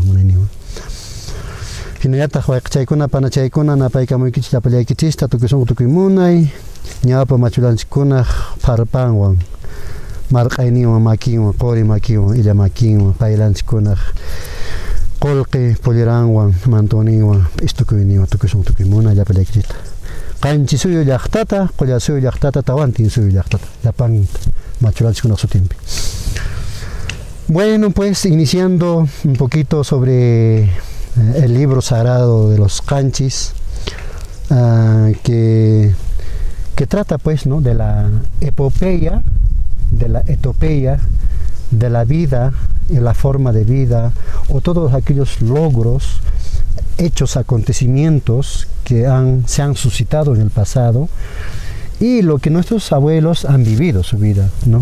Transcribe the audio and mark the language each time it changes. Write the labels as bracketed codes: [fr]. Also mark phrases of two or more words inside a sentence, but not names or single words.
[qu] munayninwan hinallataq wayqichaykuna panachaykuna napaykamuykichis llapallaykichista tukuy munay ñawpa machulanchikkunaq pharpanwan marq'ayninwan makinwan quri makinwan illa makinwan paylanchikkunaq qullqi pulliranwan mantuninwan istukuyninwan tukuy munay llapallaykichista qanchis suyu llaqtata qulla suyu llaqtata tawantin suyu llaqtata llapan machulanchikkunaq sutinpi. [es] Bueno, pues iniciando un poquito sobre el libro sagrado de los Qanchis, que trata pues, ¿no?, de la epopeya, de la vida y la forma de vida, o todos aquellos logros, hechos, acontecimientos que se han suscitado en el pasado, y lo que nuestros abuelos han vivido su vida, ¿no?